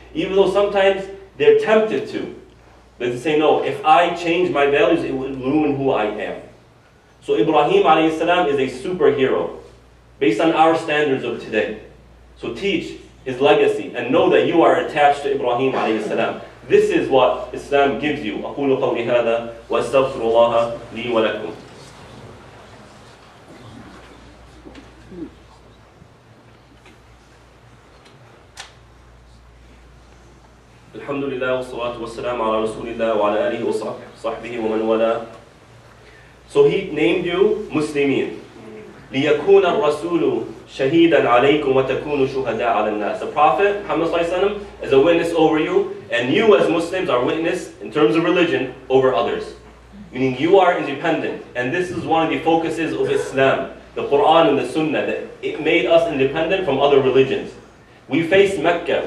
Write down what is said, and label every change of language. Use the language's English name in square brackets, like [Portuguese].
[English] Even though sometimes they're tempted to. They say, no, if I change my values, it will ruin who I am. So Ibrahim alayhi salam is a superhero based on our standards of today. So teach his legacy and know that you are attached to Ibrahim alayhi salam. This is what Islam gives you. [Arabic] أقول قولي هذا وأستغفر الله لي ولكم. الحمد لله والصلاة والسلام على رسول الله وعلى آله وصحبه ومن والاه. [English] So he named you Muslimin. [Arabic] ليكون الرسول شهيدا عليكم وتكونوا شهداء على الناس. [English] The Prophet Muhammad ﷺ is a witness over you, and you as Muslims are witness in terms of religion over others. Meaning you are independent, and this is one of the focuses of Islam, the Quran and the Sunnah, that it made us independent from other religions. We face Mecca.